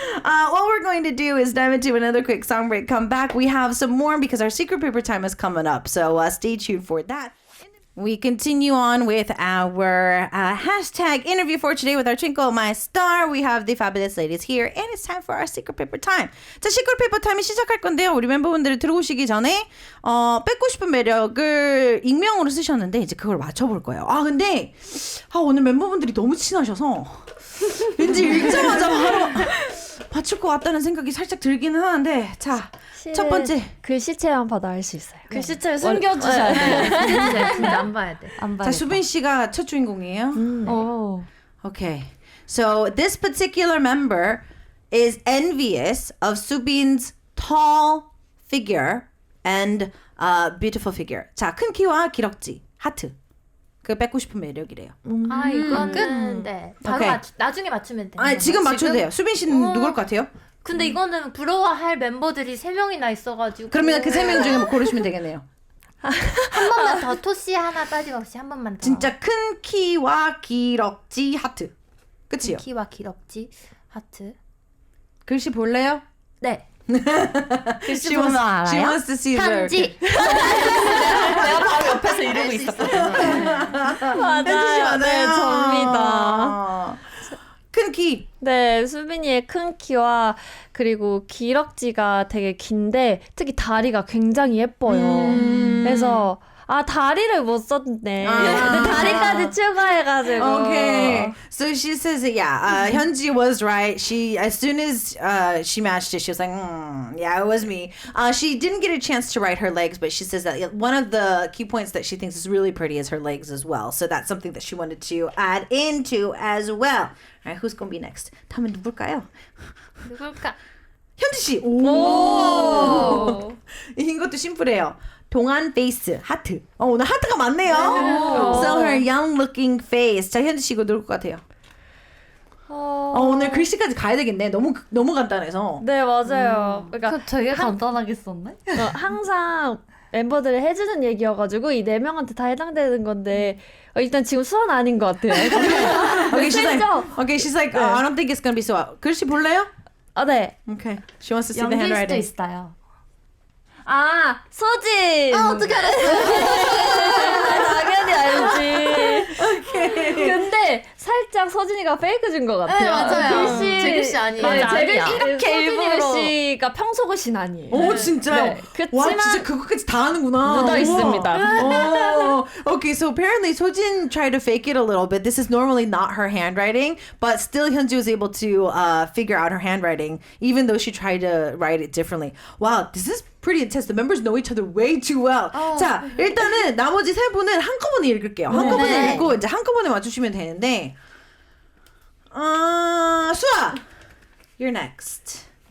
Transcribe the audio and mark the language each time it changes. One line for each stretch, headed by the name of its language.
English: What we're going to do is dive into another quick song break, come back. We have some more because our secret paper time is coming up. So stay tuned for that. We continue on with our hashtag interview for today with our Twinkle My Star. We have the fabulous ladies here, and it's time for our secret paper time.
Korean: 자, secret paper time이 시작할 건데요. 우리 멤버분들이 들어오시기 전에 뺏고 싶은 매력을 익명으로 쓰셨는데 이제 그걸 맞춰볼 거예요. 근데 오늘 멤버분들이 너무 친하셔서 왠지 읽자마자 바로 맞출 것 같다는 생각이 살짝 들기는 하는데 자, 첫 번째 글씨체만 봐도 알 수 있어요. 글씨체를 숨겨주셔야 돼요. 진짜 안 봐야 돼. 안 봐요. 자, 수빈 씨가 첫 주인공이에요. 오.
English: Okay. So this particular member is envious of Subin's tall figure and beautiful figure.
Korean: 자, 큰 키와 기럭지, 하트. 그 뺏고 싶은 매력이래요. 아 이거는 네. 바로 오케이. 나중에 맞추면 돼요. 아니, 지금 맞춰도 돼요. 수빈 씨는 누굴 것 같아요? 근데 이거는 부러워할 멤버들이 3명이나 있어가지고. 그러면 그 3명 중에 뭐 고르시면 되겠네요. 한 번만 더 토시 하나 빠짐없이 한 번만 더. 진짜 큰 키와 기럭지, 하트. 끝이요. 키와 기럭지 하트. 글씨 볼래요? 네. 글씨 보면 알아요?
English: She wants to see the
Korean: 편지. 내가 바로 옆에서 이러고 있었거든요. 맞아요. 네, 접니다. 큰 키. 네, 수빈이의 큰 키와 그리고 기럭지가 되게 긴데 특히 다리가 굉장히 예뻐요. 그래서 다리를 못 썼네. 근데 다리까지 추가해가지고.
English: Okay. So she says, yeah, Hyunji was right. As soon as she matched it, she was like, yeah, it was me. She didn't get a chance to write her legs, but she says that one of the key points that she thinks is really pretty is her legs as well. So that's something that she wanted to add into as well. All right, who's going to be next?
Korean: 다음은 누굴까요? 누굴까? 현지 씨. 오. 이것도 심플해요. 동안 페이스 하트. 오늘 하트가 많네요.
English: So her young looking face.
Korean: 자, 현지 씨 이거 누굴 것 같아요? 오늘 글씨까지 가야 되겠네. 너무 간단해서. 네, 맞아요. 그러니까 되게 간단하게 썼네. 항상 멤버들이 해주는 얘기여가지고 이 4명한테 다 해당되는 건데 일단 지금 수원 아닌 것 같아요.
English: Okay, she's like, I don't think it's gonna be so.
Korean: 글씨 볼래요? 네.
English: Okay. She wants to see the
Korean: 연기일 수도
English: handwriting.
Korean: 있어요. 소진! 어떻게 알았어? 당연히 알지. 근데 살짝 소진이가 페이크 준 것 같아요. 네, 맞아요. 글씨. 제 글씨 아니에요. 네, 맞아, 제 글씨 아니야. 이렇게 소진이 글씨가 평소 글씨는 아니에요. 오, 진짜요? 네. 와, 그치만 진짜 그것까지 다 하는구나. 묻어 있습니다.
English: Okay, so apparently Sojin tried to fake it a little bit. This is normally not her handwriting, but still Hyunji was able to figure out her handwriting, even though she tried to write it differently. Wow, this is pretty intense. The members know each other way too well.
Korean: 자, 일단은 나머지 세 분은 한꺼번에 읽을게요. 한꺼번에 읽고 이제 한꺼번에 맞추시면 되는데.
English: 수아, you're next.